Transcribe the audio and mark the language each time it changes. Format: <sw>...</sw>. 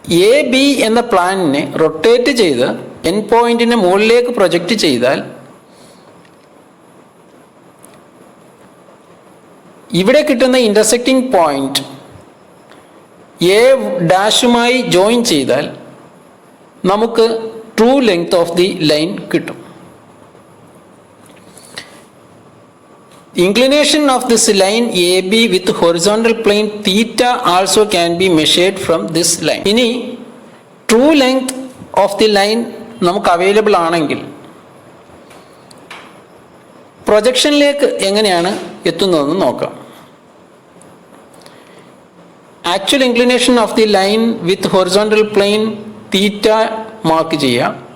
<ml>A B എന്ന പ്ലാനിനെ rotate ചെയ്ത് N പോയിന്റിനെ മുകളിലേക്ക് പ്രൊജക്റ്റ് ചെയ്താൽ ഇവിടെ കിട്ടുന്ന ഇൻ്റർസെക്റ്റിംഗ് പോയിന്റ് എ ഡാഷുമായി ജോയിൻ ചെയ്താൽ നമുക്ക് true length of the line കിട്ടും.</ml> <en>Inclination of this line AB with horizontal plane theta also can be measured from this line.</en> <ml>ഇനി true length of the line നമുക്ക് available ആണെങ്കിൽ പ്രൊജക്ഷനിലേക്ക് എങ്ങനെയാണ് എത്തുന്നതെന്ന് നോക്കാം.</ml> <en>Actual inclination of the line with horizontal plane theta mark ചെയ്യാം.</en>